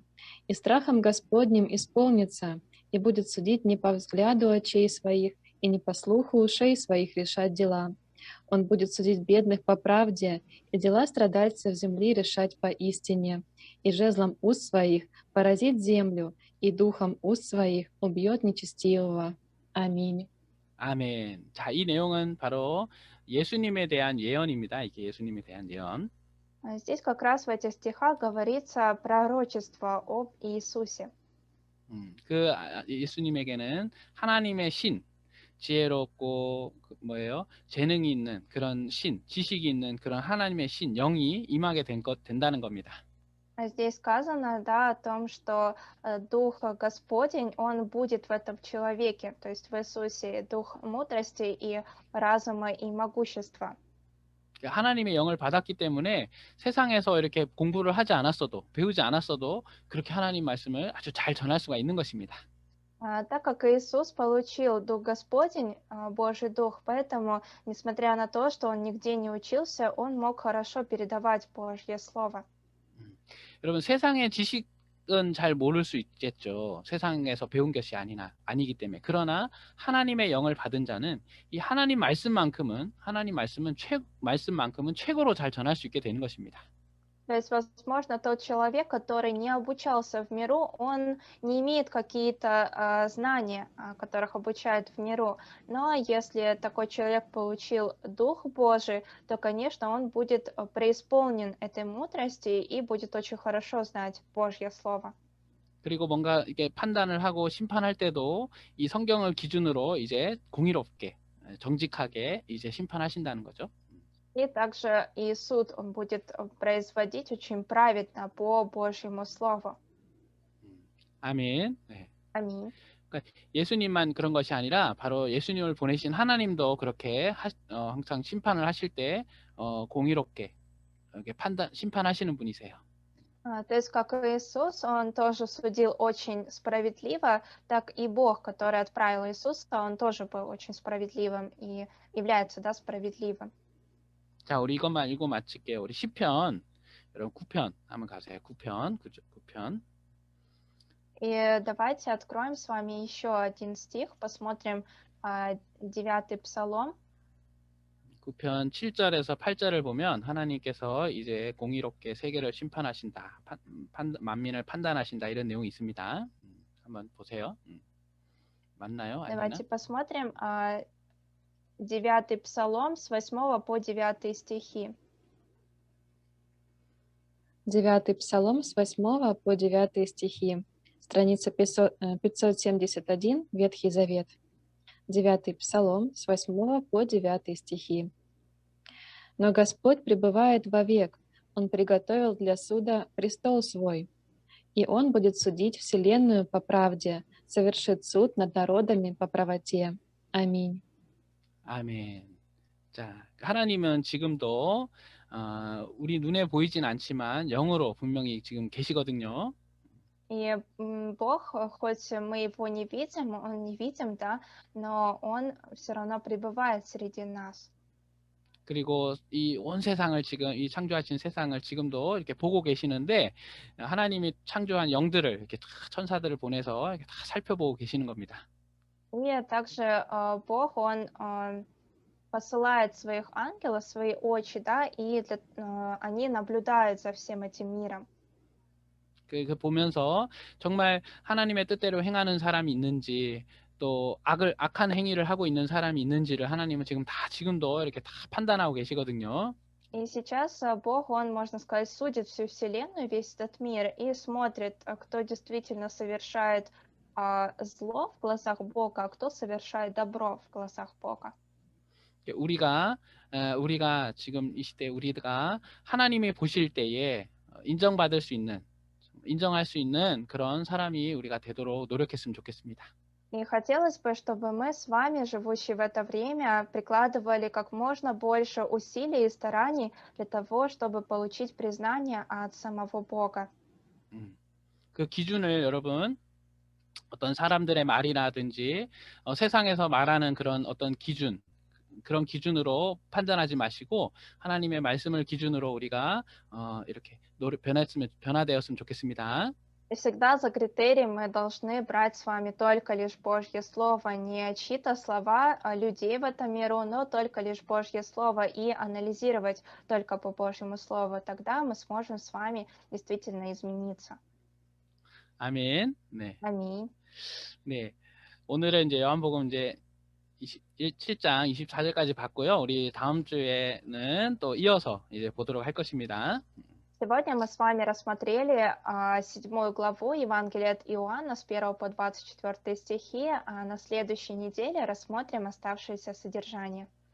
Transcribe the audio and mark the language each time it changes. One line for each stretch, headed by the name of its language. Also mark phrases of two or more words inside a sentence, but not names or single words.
Russian: И страхом Господним исполнится, и будет судить не по взгляду очей своих, и не по слуху ушей своих решать дела. Он будет судить бедных по правде, и дела страдальцев земли решать по истине, и жезлом уст своих поразит землю, и духом уст своих убьет нечестивого. Аминь».
Korean: 아멘. 자, 이 내용은 바로 예수님에 대한 예언입니다. 이게 예수님에 대한 예언.
Russian: Здесь как раз в этих стихах говорится пророчество об Иисусе.
Korean: 예수님에게는 하나님의 신, 지혜롭고 재능이 있는 그런 신, 지식이 있는 그런 하나님의 신, 영이 임하게 된다는 겁니다.
Russian: Здесь сказано, да, о том, что Дух Господень, Он будет в этом человеке, то есть в Иисусе, Дух мудрости и разума и могущества.
Korean: 하나님의 영을 받았기 때문에 세상에서 이렇게 공부를 하지 않았어도, 배우지 않았어도 그렇게 하나님 말씀을 아주 잘 전할 수가 있는 것입니다.
Russian: Так как Иисус получил Дух Господень, Божий Дух, поэтому, несмотря на то, что Он нигде не учился, Он мог хорошо передавать Божье Слово.
Korean: 여러분 세상의 지식은 잘 모를 수 있겠죠. 세상에서 배운 것이 아니기 때문에. 그러나 하나님의 영을 받은 자는 이 하나님 말씀만큼은 최고로 잘 전할 수 있게 되는 것입니다.
Russian: То есть, возможно, тот человек, который не обучался в миру, он не имеет какие-то знания, которых обучают в миру. Но если такой человек получил Дух Божий, то, конечно, он будет преисполнен этой мудрости и будет очень хорошо знать Божье Слово.
Korean: 그리고 뭔가 이게 판단을 하고 심판할 때도 이 성경을 기준으로 이제 공의롭게, 정직하게 이제 심판하신다는 거죠.
Russian: И также и суд он будет производить очень праведно по Божьему Слову.
Korean: 아멘. 네.
Russian: Аминь.
Korean: 그러니까 예수님만 그런 것이 아니라 바로 예수님을 보내신 하나님도 그렇게 항상 심판을 하실 때 공의롭게 이렇게 심판하시는 분이세요.
Russian: То есть, как и Иисус, он тоже судил очень справедливо, так и Бог, который отправил Иисуса, он тоже был очень справедливым и является, да, справедливым.
Korean: 자, 우리 이것만 읽고 마칠게요. 우리 시편, 여러분 9편 한번 가세요. 9편, 9편.
Russian: И давайте откроем с вами еще один стих, посмотрим 9-й Псалом.
Korean: 9편 7절에서 8절을 보면 하나님께서 이제 공의롭게 세계를 심판하신다. 만민을 판단하신다. 이런 내용이 있습니다. 한번 보세요. 맞나요? 아니면?
Russian: Давайте посмотрим 9-й Псалом с 8 по 9 стихи. 9-й Псалом с 8 по 9 стихи. Страница 571, Ветхий Завет. 9-й Псалом с 8 по 9 стихи. «Но Господь пребывает вовек, Он приготовил для суда престол свой, и Он будет судить вселенную по правде, совершит суд над народами по правоте. Аминь».
Korean: 아멘. 자, 하나님은 지금도 우리 눈에 보이진 않지만 영으로 분명히 지금 계시거든요.
Russian: И Бог, хоть мы его не видим, да, но он все равно пребывает среди нас.
Korean: 그리고 이 온 세상을 지금 이 창조하신 세상을 지금도 이렇게 보고 계시는데 하나님이 창조한 영들을 이렇게 다 천사들을 보내서 이렇게 다 살펴보고 계시는 겁니다.
Russian: И также Бог, он посылает своих ангелов, свои очи, да, и они наблюдают за всем этим миром.
Korean: 그 보면서 정말 하나님의 뜻대로 행하는 사람이 있는지 또 악한 행위를 하고 있는 사람이 있는지를 하나님은 지금도 이렇게 다 판단하고 계시거든요.
Russian: И сейчас Бог, он, можно сказать, судит всю вселенную, весь этот мир, и смотрит, кто действительно совершает зло в глазах Бога, а кто совершает добро в глазах Бога.
Korean: 우리가 지금 이 시대 우리가 하나님이 보실 때에 인정할 수 있는 그런 사람이 우리가 되도록 노력했으면 좋겠습니다.
Russian: И хотелось бы, чтобы мы с вами, живущие в это время, прикладывали как можно больше усилий и стараний для того, чтобы получить признание от самого Бога.
Korean: 그 기준을 여러분 어떤 사람들의 말이라든지 세상에서 말하는 그런 어떤 그런 기준으로 판단하지 마시고 하나님의 말씀을 기준으로 우리가 이렇게 변화되었으면 좋겠습니다.
Russian: И всегда за критерий мы должны брать с вами только лишь Божье Слово, не чьи-то слова людей в этом миру, но только лишь Божье Слово, и анализировать только по Божьему Слову. Тогда мы сможем с вами действительно измениться.
Korean: 아멘. 네.
Russian: Аминь.
Korean: 네. 오늘은 이제 요한복음 이제 7장 24절까지 봤고요. 우리 다음 주에는 또 이어서 이제 보도록 할 것입니다.
Russian: Сегодня мы с вами рассмотрели 7 главу Евангелия от Иоанна с 1 по 24 стихи, а на следующей неделе рассмотрим оставшееся содержание.